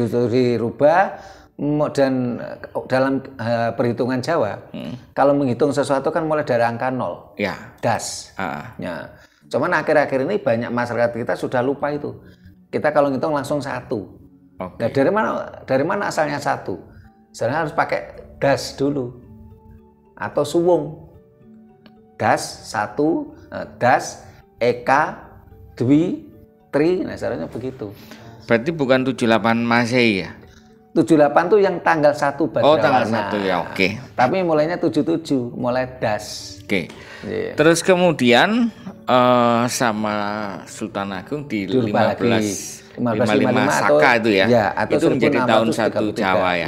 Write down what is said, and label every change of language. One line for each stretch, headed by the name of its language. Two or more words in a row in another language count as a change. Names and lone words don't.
Indonesian: 77 dirubah dan dalam perhitungan Jawa kalau menghitung sesuatu kan mulai dari angka 0. Das. Ya. Cuman akhir-akhir ini banyak masyarakat kita sudah lupa itu. Kita kalau ngitung langsung 1. Nah, dari mana asalnya 1? Sebenarnya harus pakai das dulu atau suwung. Das 1, das, eka, dwi, tri. Nah, sebenarnya begitu. Berarti bukan 78 Masehi ya? 78 tuh yang tanggal 1 Badrawana. Tanggal 1 ya, Tapi mulainya 77, mulai das. Terus kemudian sama Sultan Agung di 1555 Saka itu ya, itu menjadi tahun 1 Jawa ya.